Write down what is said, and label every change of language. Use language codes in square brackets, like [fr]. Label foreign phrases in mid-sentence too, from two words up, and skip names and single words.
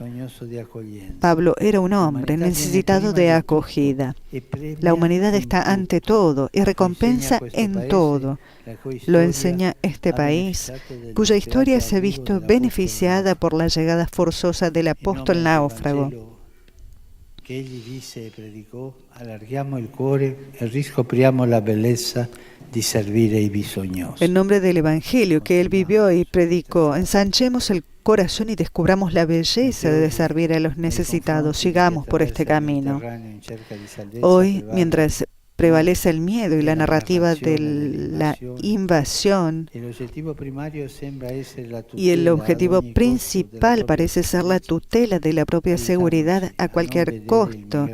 [es] Pablo era un hombre necesitado de acogida. La humanidad está ante todo y recompensa en todo. Lo enseña este país, cuya historia se ha visto beneficiada por la llegada forzosa del apóstol náufrago. [it] Che egli disse e predicò, allarghiamo il cuore e riscopriamo la bellezza di servire i bisognosi. [es] En nombre del Evangelio que él vivió y predicó, ensanchemos el corazón y descubramos la belleza de servir a los necesitados. Sigamos por este camino. Hoy, mientras prevalece el miedo y la narrativa de la invasión, y el objetivo principal parece ser la tutela de la propia seguridad a cualquier costo.